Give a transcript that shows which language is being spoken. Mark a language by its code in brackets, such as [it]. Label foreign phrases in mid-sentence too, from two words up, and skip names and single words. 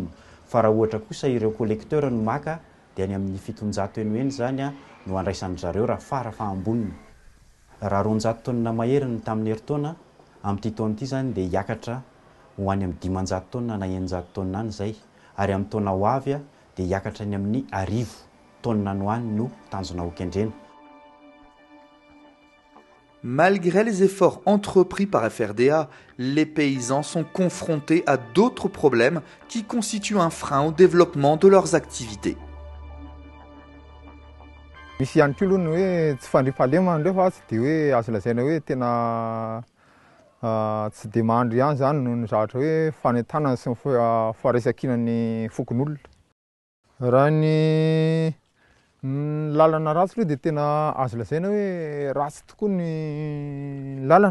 [mg] Fa raha ohatra kosa ireo collecteur no maka dia any amin'ny 700 eny eny zany no andraisan'ny zareo raha fara fa amboniny. Raha 200 tonnes maheriny tamin'ny herintaona amin'ity taona ity zany dia hiakatra ho any amin'ny 500 tonnes na 900 tonnes any zay, ary amin'ny taona ho avy dia hiakatra any amin'ny 1000 tonnes no any no tanjona ho kendrena. [fr] Malgré les efforts entrepris par FRDA, les paysans sont confrontés à d'autres problèmes qui constituent un frein au développement de leurs activités. [mg] Misy ihany koa aloha ny hoe tsy fandriam-pahalemana ndray fa tsy dia hoe azo lazaina hoe tena tsy dia mahandry ihany zany noho ny zavatra hoe fanentanana sy ny faharesakinan'ny fokon'olona. Raha ny lalana ratsy aloha dia tena azo lazaina hoe ratsy tokoa ny lalana.